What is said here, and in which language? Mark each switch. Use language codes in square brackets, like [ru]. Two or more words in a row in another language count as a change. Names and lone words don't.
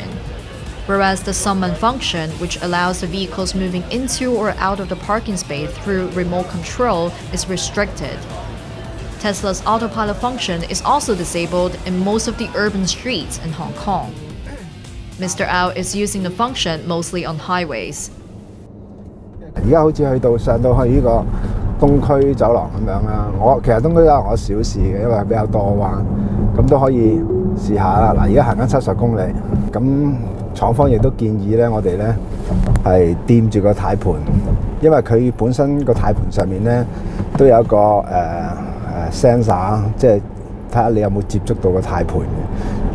[en] Whereas the summon function, which allows the vehicles moving into or out of the parking space through remote control, is restricted. Tesla's autopilot function is also disabled in most of the urban streets in Hong Kong. Mr. Au is using the function mostly on highways. [yue] 而家好似上到去呢個東區走廊咁樣啦，其實東區走廊我少試嘅，因為比較多彎，咁都可以試下啦。嗱，而家行緊70公里，咁廠方亦都建議咧，我哋咧係掂住個軚盤，因為佢本身個軚盤上面咧都有一個sensor， 即係睇下你有冇接觸到個軚盤嘅。